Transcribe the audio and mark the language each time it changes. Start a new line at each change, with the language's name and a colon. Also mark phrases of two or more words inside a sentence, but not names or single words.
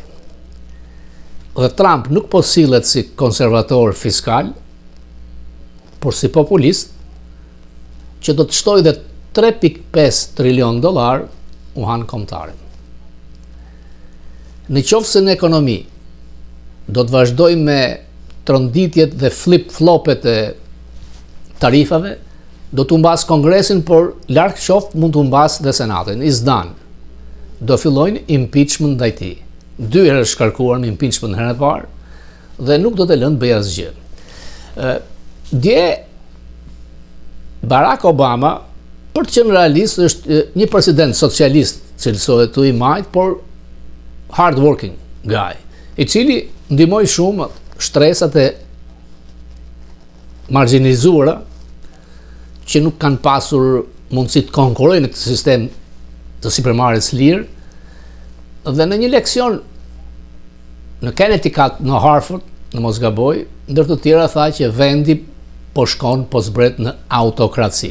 Albanian: Dhe Trump nuk po sillet si konservator fiskal, por si populist që do të shtojë dhe 3.5 trilion dollar uhan kombëtare. Në qoftë se në ekonomi do të vazhdoj me tronditjet dhe flip-flopet e tarifave do të humbas Kongresin, por larg qoftë mund të humbas dhe Senatin.
English: Is done.
Albanian: Do fillojnë impeachment ndaj tij. 2 herë është shkarkuar me impeachment herën e parë dhe nuk do të lënë bëj asgjë. Dje Barack Obama, për të qenë realist, është një president socialist, cilësohet të i majt, por
English: hard working guy,
Albanian: i cili ndihmoi shumë shtresat e marginalizuara që nuk kanë pasur mundësi të konkurrojnë në këtë sistem të sipërmarrjes lirë, dhe në një leksion në Connecticut, në Harvard, në mos gaboj, ndër të tjera tha që vendi po shkon, po zbret në autokraci.